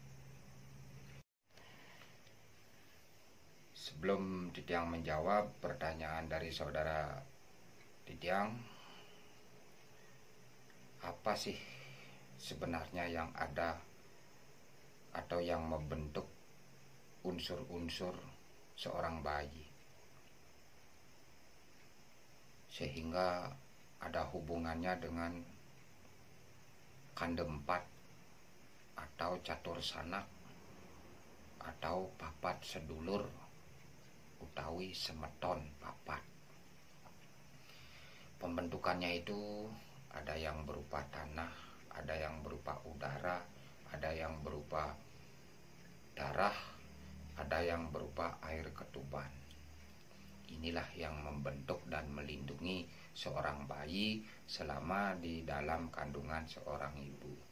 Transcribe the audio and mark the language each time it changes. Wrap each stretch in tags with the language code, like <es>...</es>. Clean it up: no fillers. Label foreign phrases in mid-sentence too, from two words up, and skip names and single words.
<id>Sebelum Titiang menjawab pertanyaan dari saudara Titiang, apa sih sebenarnya yang ada atau yang membentuk unsur-unsur seorang bayi sehingga ada hubungannya dengan kandempat atau catur sanak atau</id> <jv>papat sedulur utawi semeton papat.</jv> <id>Pembentukannya itu ada yang berupa tanah, ada yang berupa udara, ada yang berupa darah, ada yang berupa air ketuban. Inilah yang membentuk dan melindungi seorang bayi selama di dalam kandungan seorang ibu.</id>